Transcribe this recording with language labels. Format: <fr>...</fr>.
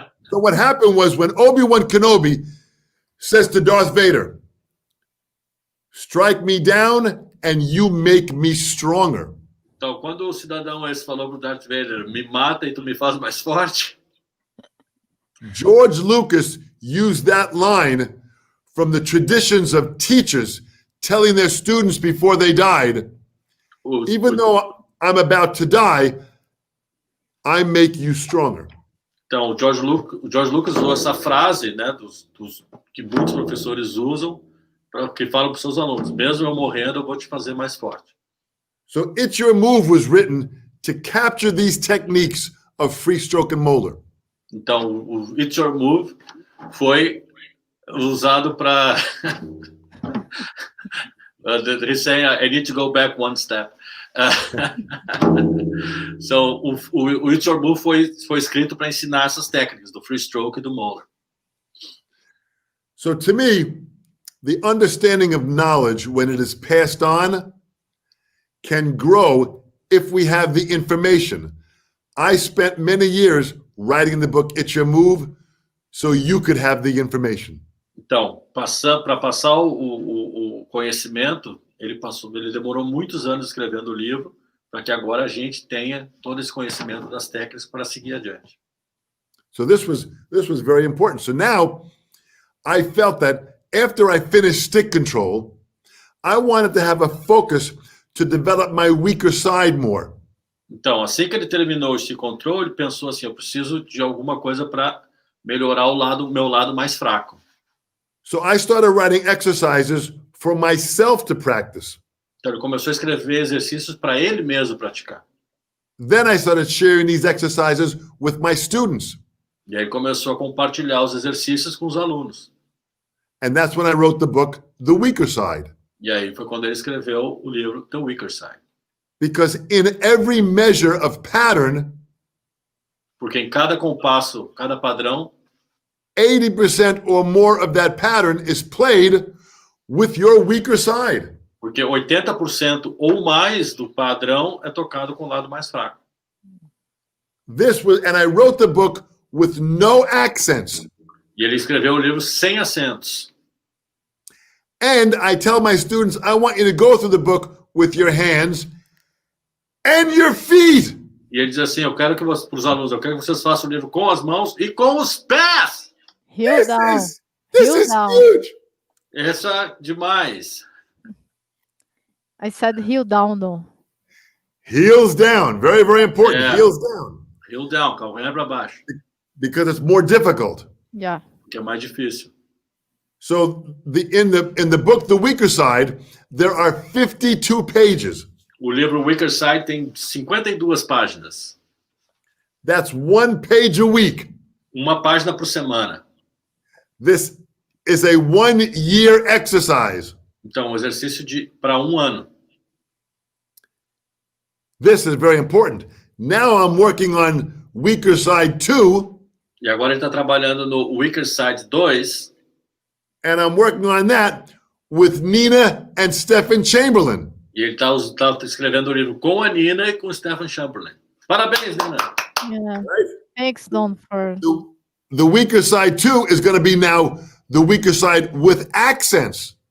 <en>So what happened was when Obi-Wan Kenobi says to Darth Vader, strike me down and you make me stronger.</en> <pt>Então, quando o cidadão esse falou pro Darth Vader, me mata e tu me faz mais forte,</pt> <en>George Lucas used that line from the traditions of teachers telling their students before they died, even though I'm about to die, I make you stronger.</en> <pt>Então, o George Lucas usou essa frase, né, que muitos professores usam, que falam para os seus alunos, mesmo eu morrendo, eu vou te fazer mais forte.</pt> <en>So It's Your Move was written to capture these techniques of free stroke and molar.</en> <pt>Então, o It's Your Move foi usado para...</pt> <en>He's saying, I need to go back one step.</en> <pt>So, o It's Your Move foi escrito para ensinar essas técnicas do free stroke e do molar.</pt> <en>So to me, the understanding of knowledge when it is passed on can grow if we have the information. I spent many years writing the book It's Your Move so you could have the information.</en> <pt>Então, para passar o conhecimento, ele demorou muitos anos escrevendo o livro para que agora a gente tenha todo esse conhecimento das técnicas para seguir adiante.</pt> <en>So this was very important. So now I felt that after I finished stick control, I wanted to have a focus to develop my weaker side more.</en> <pt>Então, assim que ele terminou o stick control, ele pensou assim, eu preciso de alguma coisa para melhorar o meu lado mais fraco.</pt> <en>So I started writing exercises for myself to practice.</en> <pt>Então, ele começou a escrever exercícios para ele mesmo praticar.</pt> <en>Then I started sharing these exercises with my students.</en> <pt>E aí começou a compartilhar os exercícios com os alunos.</pt> <en>And that's when I wrote the book, The Weaker Side.</en> <pt>E aí foi quando ele escreveu o livro The Weaker Side.</pt> <en>Because in every measure of pattern,</en> <pt>porque em cada compasso, cada padrão,</pt> <en>80% or more of that pattern is played with your weaker side.</en> <pt>Porque 80% ou mais do padrão é tocado com o lado mais fraco.</pt> <en>And I wrote the book with no accents.</en> <pt>E ele escreveu o livro sem acentos.</pt> <en>And I tell my students, I want you to go through the book with your hands and your feet.</en> <pt>E ele diz assim, para os alunos, eu quero que vocês façam o livro com as mãos e com os pés.</pt> <en>Heel down. This is huge.</en> <pt>Isso é demais.</pt> <en>I said heel down, though. Heels down. Very, very important. Yeah. Heels down. Heel down,</en> <pt>calcanhar para baixo.</pt> <en>Because it's more difficult. Yeah.</en> <pt>Porque é mais difícil.</pt> <en>So in the book, The Weaker Side, there are 52 pages.</en> <pt>O livro Weaker Side tem 52 páginas.</pt> <en>That's 1 page a week.</en> <pt>Uma página por semana.</pt> <en>This is a 1-year exercise.</en> <pt>Então, um exercício para 1 ano.</pt> <en>This is very important. Now I'm working on Weaker Side 2.</en> <pt>E agora ele está trabalhando no Weaker Side 2.</pt> <en>And I'm working on that with Nina and Stephen Chamberlain.</en> <pt>E ele está escrevendo o livro com a Nina e com o Stephen Chamberlain. Parabéns, Nina.</pt> <en>Yeah. Right? Thanks, Don, for... The Weaker Side 2 is going to be now the Weaker Side with accents.</en>